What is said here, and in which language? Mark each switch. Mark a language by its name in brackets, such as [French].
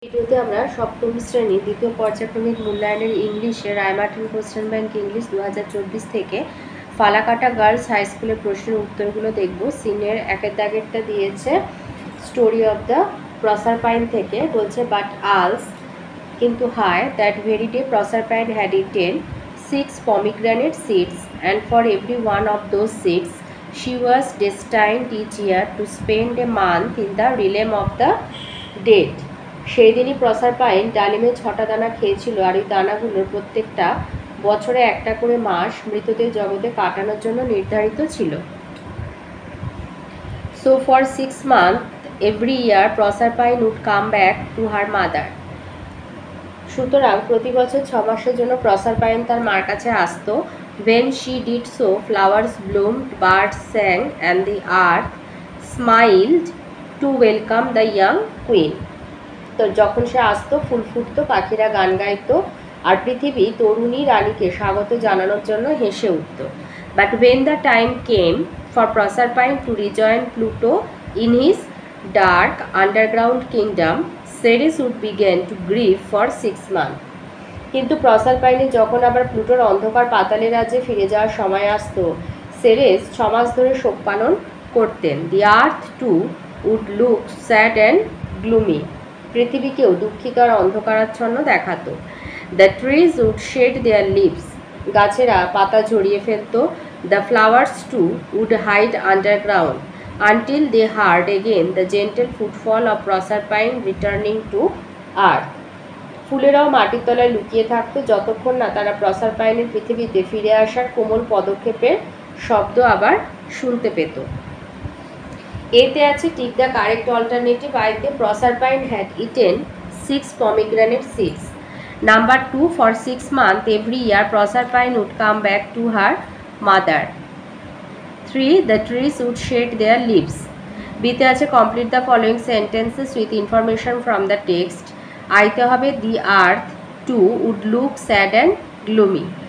[Bangla] ভিডিওতে আমরা সপ্তম শ্রেণী দ্বিতীয় পর্যায়ক্রমিক মূল্যায়নের ইংলিশে রায়মার্টিন কোশ্চেন ব্যাংক ইংলিশ 2024 থেকে ফালাকাটা গার্লস হাই স্কুলের প্রশ্নের উত্তরগুলো দেখব। সিনের একের দাগেরটা দিয়েছে [English] story of the Proserpine [Bangla] থেকে, বলছে [English] but also [Bangla] কিন্তু হায় [English] That very day Proserpine had eaten 6 pomegranate seeds and for every one of those seeds she was destined each year to spend a month in the realm of the dead. [Bangla] সেই দিনই প্রসারপাইন ডালিমে 6টা দানা খেয়েছিল, আর এই দানাগুলোর প্রত্যেকটা বছরে একটা করে মাস মৃতদের জগতে কাটানোর জন্য নির্ধারিত ছিল। [English] So for 6 months every year Proserpine would come back to her mother. [Bangla] সুতরাং প্রতি বছর 6 মাসের জন্য প্রসারপাইন তার মার কাছে আসতো। [English] when she did so flowers bloomed, birds sang and the earth smiled to welcome the young queen. [Bangla] তো যখন সে আসতো ফুল ফুটতো, পাখিরা গান গাইতো, আর পৃথিবী তরুণী রানীকে স্বাগত জানানোর জন্য হেসে উঠত। [English] But when the time came for Proserpine to rejoin Pluto in his dark underground kingdom, Ceres would begin to grieve for 6 months. [Bangla] কিন্তু প্রসারপাইনের যখন আবার প্লুটোর অন্ধকার পাতালে রাজ্যে ফিরে যাওয়ার সময় আসতো, সেরেস 6 মাস ধরে শোক পালন করতেন। [English] The earth to would look sad and gloomy. [Bangla] পৃথিবীকেও দুঃখিত আর অন্ধকারাচ্ছন্ন দেখাতো। [English] The trees would shed their leaves. [Bangla] গাছেরা পাতা ঝরিয়ে ফেলত। [English] The flowers to would hide underground until they heard again the gentle footfall of Proserpine returning to earth. [Bangla] ফুলেরাও মাটির তলায় লুকিয়ে থাকতো যতক্ষণ না তারা প্রসারপাইনের পৃথিবীতে ফিরে আসার কোমল পদক্ষেপের শব্দ আবার শুনতে পেত। এতে আছে [English] Tick the correct alternative. [Bangla] আইতে [English] Proserpine had eaten 6 pomegranate seeds. Number 2, for 6 months every year Proserpine would come back to her mother. 3, the trees would shed their leaves. [Bangla] বিতে আছে [English] complete the following sentences with information from the text. [Bangla] আইতে হবে [English] the earth too would look sad and gloomy.